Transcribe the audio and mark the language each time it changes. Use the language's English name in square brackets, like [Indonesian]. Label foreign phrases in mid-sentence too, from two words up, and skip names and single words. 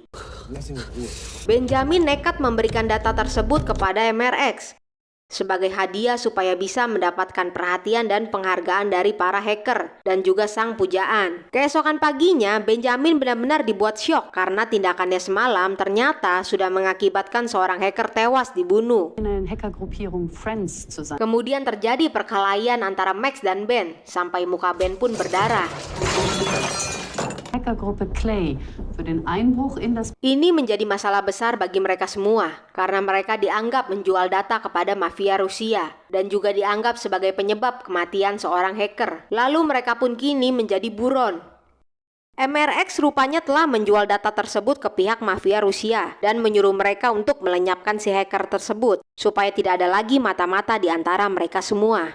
[Indonesian] Benjamin nekat memberikan data tersebut kepada MRX sebagai hadiah supaya bisa mendapatkan perhatian dan penghargaan dari para hacker dan juga sang pujaan. Keesokan paginya, Benjamin benar-benar dibuat syok karena tindakannya semalam ternyata sudah mengakibatkan seorang hacker tewas dibunuh. Kemudian terjadi perkelahian antara Max dan Ben sampai muka Ben pun berdarah. [German] Hackergruppe Clay für den Einbruch in das [Indonesian] Ini menjadi masalah besar bagi mereka semua karena mereka dianggap menjual data kepada mafia Rusia dan juga dianggap sebagai penyebab kematian seorang hacker. Lalu mereka pun kini menjadi buron. MRX rupanya telah menjual data tersebut ke pihak mafia Rusia dan menyuruh mereka untuk melenyapkan si hacker tersebut supaya tidak ada lagi mata-mata di antara mereka semua.